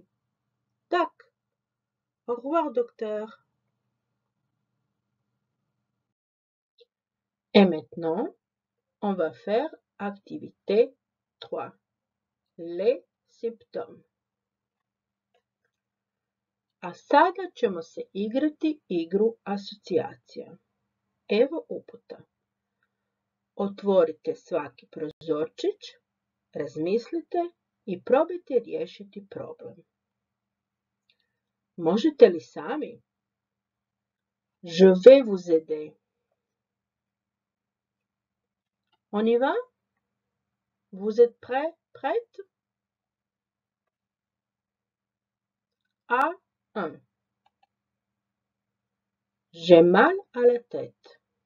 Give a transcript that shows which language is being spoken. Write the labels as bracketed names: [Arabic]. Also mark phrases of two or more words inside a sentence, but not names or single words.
[French] Tac. Au revoir, docteur. Et maintenant, on va faire activité 3. Les symptômes. [Croatian] A sada ćemo se igrati igru asocijacija. Evo uputa. Otvorite svaki prozorčić, razmislite i probajte riješiti problem. Možete li sami? [French] Je vais vous aider. On y va? Vous êtes prêts? Prête? A1. J'ai mal à la tête.